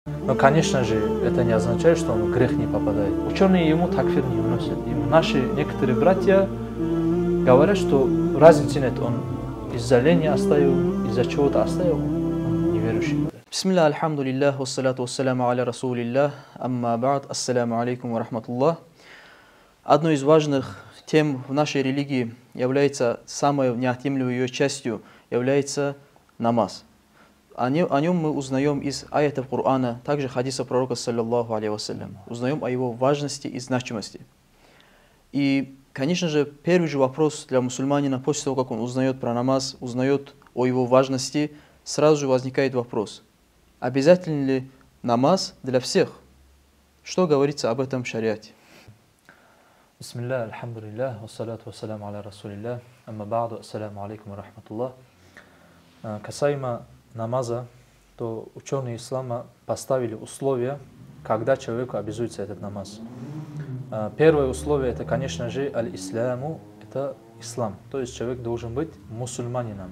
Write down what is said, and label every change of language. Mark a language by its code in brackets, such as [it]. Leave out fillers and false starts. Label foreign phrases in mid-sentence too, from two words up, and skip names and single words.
[ru] Но, конечно же, это не означает, что он в грех не попадает. Ученые ему такфир не вносят. И наши некоторые братья говорят, что разницы нет. Он из-за лени оставил, из-за чего-то оставил, он неверующий. [ar] بسم الله، الحمد لله، والصلاة والسلام على رسول الله، أما بعد، السلام عليكم ورحمة الله. [ru] Одной из важных тем в нашей религии является, самой неотъемлемой ее частью, является намаз. О нем мы узнаем из аятов Корана, также хадиса пророка, [ar] صلى الله عليه وسلم. [ru] Узнаем о его важности и значимости. И, конечно же, первый же вопрос для мусульманина, после того, как он узнает про намаз, узнает о его важности, сразу же возникает вопрос: обязателен ли намаз для всех? Что говорится об этом в шариате? [ar] بسم الله، الحمد لله، والصلاة والسلام على رسول الله، أما بعد، السلام عليكم ورحمة الله. [ru] Касаемо намаза, то ученые ислама поставили условия, когда человеку обязуется этот намаз. Первое условие — это, конечно же, аль-исляму, это ислам, то есть человек должен быть мусульманином.